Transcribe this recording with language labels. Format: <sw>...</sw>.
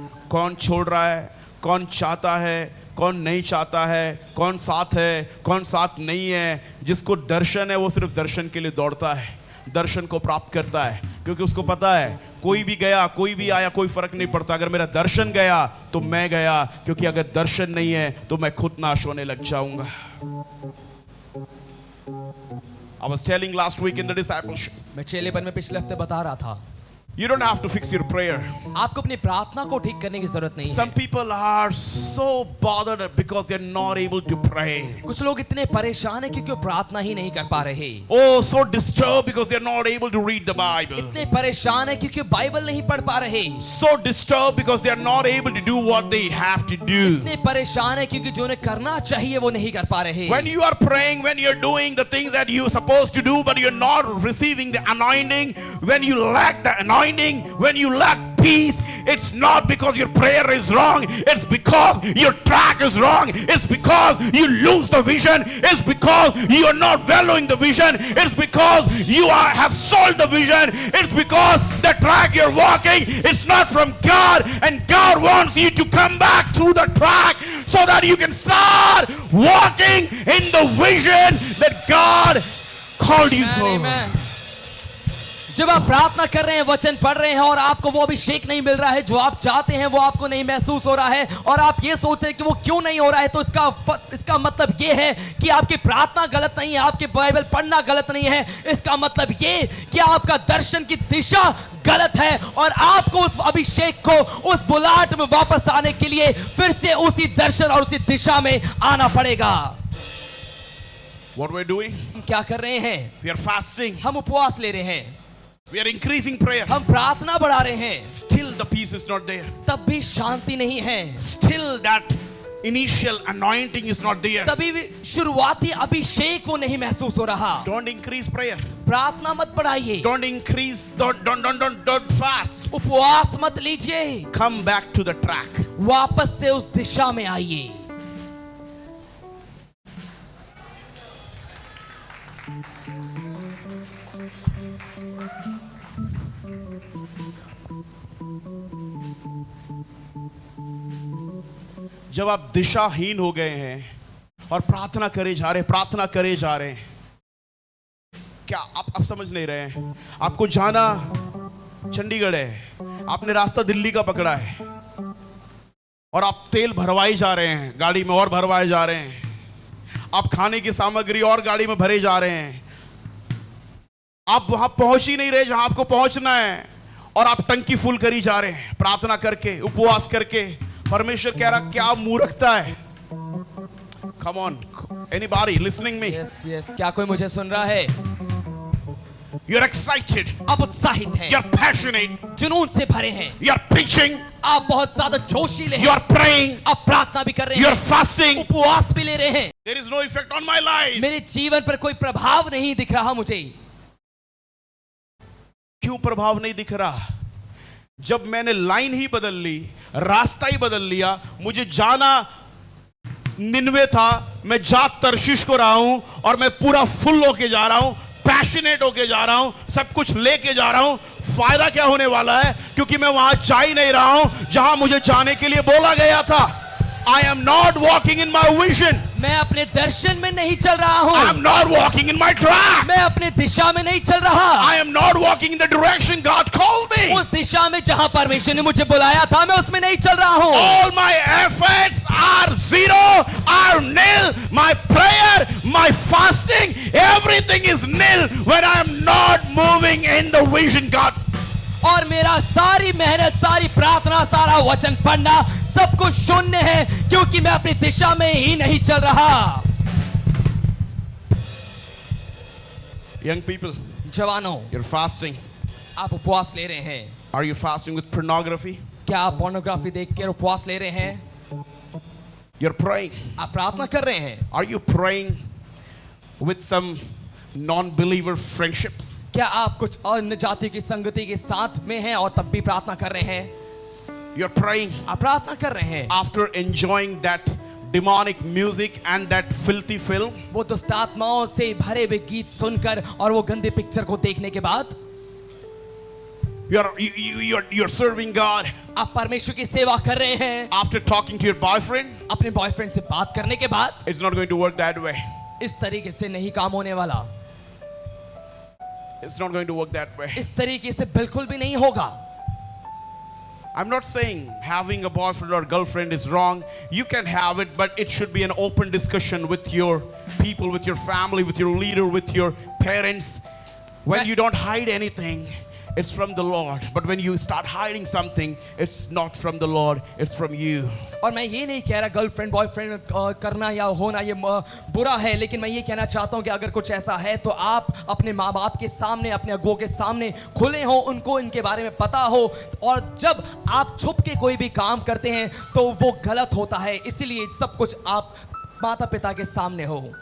<hi>कौन छोड़ रहा है, कौन चाहता है, कौन नहीं चाहता है, कौन साथ है, कौन साथ नहीं है। जिसको दर्शन है वो सिर्फ दर्शन के लिए दौड़ता है, दर्शन को प्राप्त करता है, क्योंकि उसको पता है कोई भी गया, कोई भी आया, कोई फर्क नहीं पड़ता। अगर मेरा दर्शन गया तो मैं गया, क्योंकि अगर दर्शन नहीं है तो मैं खुद नाश होने लग जाऊंगा।</hi> <en>I was telling last week in the discipleship.</en> <hi>मैं चेलेपन में पिछले हफ्ते बता रहा था,</hi> <en>You don't have to fix your prayer.</en> <hi>आपको अपनी प्रार्थना को ठीक करने की जरूरत नहीं</hi> <en>Some</en> <hi>है।</hi> <en>people are so bothered because they're not able to pray.</en> <hi>कुछ लोग इतने परेशान हैं क्योंकि वो प्रार्थना ही नहीं कर पा रहे।</hi> <en>Oh, so disturbed because they're not able to read the Bible.</en> <hi>इतने परेशान हैं क्योंकि बाइबल नहीं पढ़ पा रहे।</hi> <en>So disturbed because they're not able to do what they have to do.</en> <hi>इतने परेशान हैं क्योंकि जो उन्हें करना चाहिए वो नहीं कर पा रहे।</hi> <en>When you are praying, when you're doing the things that you're supposed to do, but you're not receiving the anointing, when you lack the anointing, when you lack peace, it's not because your prayer is wrong, it's because your track is wrong, it's because you lose the vision, it's because you are not valuing the vision, it's because you have sold the vision, it's because the track you're walking is not from God, and God wants you to come back to the track so that you can start walking in the vision that God called you for. Amen.</en> <hi>जब आप प्रार्थना कर रहे हैं, वचन पढ़ रहे हैं और आपको वो अभिषेक नहीं मिल रहा है जो आप चाहते हैं, वो आपको नहीं महसूस हो रहा है और आप ये सोचते हैं कि वो क्यों नहीं हो रहा है, तो इसका मतलब ये है कि आपकी प्रार्थना गलत नहीं है, आपकी बाइबल पढ़ना गलत नहीं है। इसका मतलब ये कि आपका दर्शन की दिशा गलत है और आपको उस अभिषेक को, उस बुलाहट में वापस आने के लिए फिर से उसी दर्शन और उसी दिशा में आना पड़ेगा।</hi> <en>What we're doing?</en> <hi>हम क्या कर रहे हैं?</hi> <en>We are fasting.</en> <hi>हम उपवास ले रहे हैं,</hi> <en>We are increasing prayer.</en> <hi>हम प्रार्थना बढ़ा रहे हैं,</hi> <en>Still the peace is not there.</en> <hi>तब भी शांति नहीं है,</hi> <en>Still that initial anointing is not there.</en> <hi>तभी भी शुरुआती अभिषेक वो नहीं महसूस हो रहा।</hi> <en>Don't increase prayer.</en> <hi>प्रार्थना मत बढ़ाइए,</hi> <en>Don't increase. Don't fast.</en> <hi>उपवास मत लीजिए,</hi> <en>Come back to the track.</en> <hi>वापस से उस दिशा में आइए। जब आप दिशाहीन हो गए हैं और प्रार्थना करे जा रहे हैं, क्या आप समझ नहीं रहे हैं? आपको जाना चंडीगढ़ है, आपने रास्ता दिल्ली का पकड़ा है और आप तेल भरवाए जा रहे हैं, गाड़ी में और भरवाए जा रहे हैं, आप खाने की सामग्री और गाड़ी में भरे जा रहे हैं, आप वहां पहुंच ही नहीं रहे जहां आपको पहुंचना है और आप टंकी फुल करी जा रहे हैं प्रार्थना करके, उपवास करके। परमेश्वर कह रहा क्या मूर्खता है।</hi> <en>Come on, anybody listening me? Yes,</en> <hi>क्या कोई मुझे सुन रहा है?</hi> <en>You're excited.</en> <hi>आप उत्साहित हैं,</hi> <en>You're passionate.</en> <hi>जुनून से भरे हैं,</hi> <en>You're preaching.</en> <hi>आप बहुत ज्यादा जोशीले हैं,</hi> <en>You're praying.</en> <hi>आप प्रार्थना भी कर रहे</hi> <en>You're</en> <hi>हैं,</hi> <en>fasting.</en> <hi>उपवास भी ले रहे हैं।</hi> <en>There is no effect on my life.</en> <hi>मेरे जीवन पर कोई प्रभाव नहीं दिख रहा मुझे। क्यों प्रभाव नहीं दिख रहा? जब मैंने लाइन ही बदल ली, रास्ता ही बदल लिया, मुझे जाना निन्वे था, मैं जा तर्शीश को रहा हूं और मैं पूरा फुल होके जा रहा हूं, पैशनेट होके जा रहा हूं, सब कुछ लेके जा रहा हूं। फायदा क्या होने वाला है? क्योंकि मैं वहां जा ही नहीं रहा हूं जहां मुझे जाने के लिए बोला गया था।</hi> <en>I am not walking in my vision.</en> <hi>मैं अपने दर्शन में नहीं चल रहा हूं,</hi> <en>I am not walking in my track.</en> <hi>मैं अपने दिशा में नहीं चल रहा,</hi> <en>I am not walking in the direction God called me.</en> <hi>उस दिशा में जहां परमेश्वर ने मुझे बुलाया था मैं उसमें नहीं चल रहा हूं।</hi> <en>All my efforts are zero, are nil. My prayer, my fasting, everything is nil when I am not moving in the vision God.</en> <hi>और मेरा सारी मेहनत, सारी प्रार्थना, सारा वचन पढ़ना सब कुछ शून्य है क्योंकि मैं अपनी दिशा में ही नहीं चल रहा।</hi> <en>Young people,</en> <hi>जवानों,</hi> <en>you're fasting.</en> <hi>आप उपवास ले रहे हैं।</hi> <en>Are you fasting with pornography?</en> <hi>क्या आप पोर्नोग्राफी देखकर उपवास ले रहे हैं?</hi> <en>You're praying.</en> <hi>आप प्रार्थना कर रहे हैं।</hi> <en>Are you praying with some non-believer friendships?</en> <hi>क्या आप कुछ अन्य जाति की संगति के साथ में हैं और तब भी प्रार्थना कर रहे हैं?</hi> <en>You're praying</en> <hi>आप प्रार्थना कर रहे हैं</hi> <en>after enjoying that demonic music and that filthy film.</en> <hi>वो दुष्ट आत्माओं से भरे हुए गीत सुनकर और वो गंदे पिक्चर को देखने के बाद।</hi> <en>You're serving God</en> <hi>आप परमेश्वर की सेवा कर रहे हैं</hi> <en>after talking to your boyfriend.</en> <hi>अपने बॉयफ्रेंड से बात करने के बाद।</hi> <en>It's not going to work that way.</en> <hi>इस तरीके से नहीं काम होने वाला,</hi> <en>It's not going to work that way.</en> <hi>इस तरीके से बिल्कुल भी नहीं होगा।</hi> <en>I'm not saying having a boyfriend or girlfriend is wrong. You can have it, but it should be an open discussion with your people, with your family, with your leader, with your parents. When you don't hide anything, it's from the Lord. But when you start hiding something, it's not from the Lord, it's from you.</en> <hi>और मैं ये नहीं कह रहा girlfriend boyfriend करना या होना ये बुरा है, लेकिन मैं ये कहना चाहता हूँ कि अगर कुछ ऐसा है तो आप अपने माँ बाप के सामने, अपने अगुओं के सामने खुले हो, उनको इनके बारे में पता हो। और जब आप छुप के कोई भी काम करते हैं तो वो गलत होता है, इसीलिए सब कुछ आप माता पिता के सामने हो।</hi>